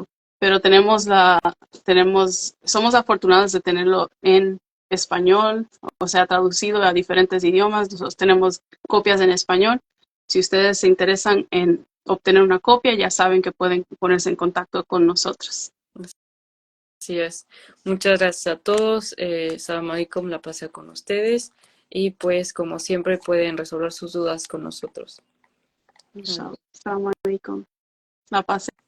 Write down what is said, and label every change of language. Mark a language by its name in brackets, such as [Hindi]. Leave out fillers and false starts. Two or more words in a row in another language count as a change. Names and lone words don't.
[Spanish] Pero somos afortunados de tenerlo en español, o sea, traducido a diferentes idiomas. Nosotros tenemos copias en español. Si ustedes se interesan en obtener una copia, ya saben que pueden ponerse en contacto con nosotros. Así es. Muchas gracias a todos. [Arabic] سلام عليكم, [Spanish] la pasé con ustedes. Y pues, como siempre, pueden resolver sus dudas con nosotros. [Arabic] إن شاء الله. السلام عليكم. [Spanish] La paz